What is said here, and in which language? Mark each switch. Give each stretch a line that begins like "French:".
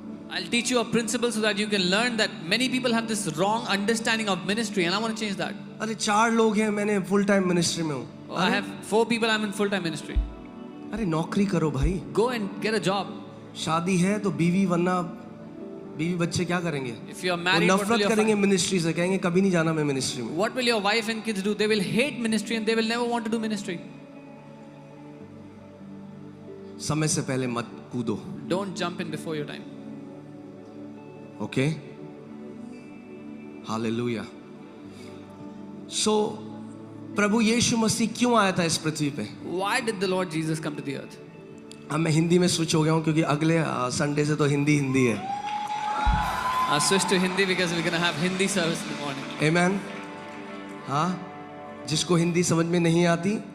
English: I'll teach you a principle so that you can learn that many people have this wrong understanding of ministry and I want to change that.
Hindi: अरे 4 लोग हैं, मैंने full time ministry में हूं.
English: I have 4 people, I'm in full-time ministry.
Hindi: अरे नौकरी करो भाई.
English: Go and get a job.
Hindi: शादी है तो बीवी, वरना बीवी बच्चे क्या करेंगे?
English: If you are
Hindi: वो
English: married, what will
Hindi: नफरत
English: your
Hindi: करेंगे मिनिस्ट्री से, कहेंगे कभी नहीं जाना मैं मिनिस्ट्री में.
English: What will your wife and kids do? They will hate ministry and they will never want to do ministry.
Hindi: समय से पहले मत कूदो.
English: Don't jump in before your time.
Hindi: Okay, hallelujah. सो प्रभु यीशु मसीह क्यों आया था इस पृथ्वी पे?
English: Why did the Lord Jesus come to the earth?
Hindi: अब मैं हिंदी में स्विच हो गया हूँ क्योंकि अगले संडे से तो हिंदी है.
English: I switched to Hindi because we're going to have Hindi service in the morning.
Hindi: आमेन. हाँ, जिसको हिंदी समझ में नहीं आती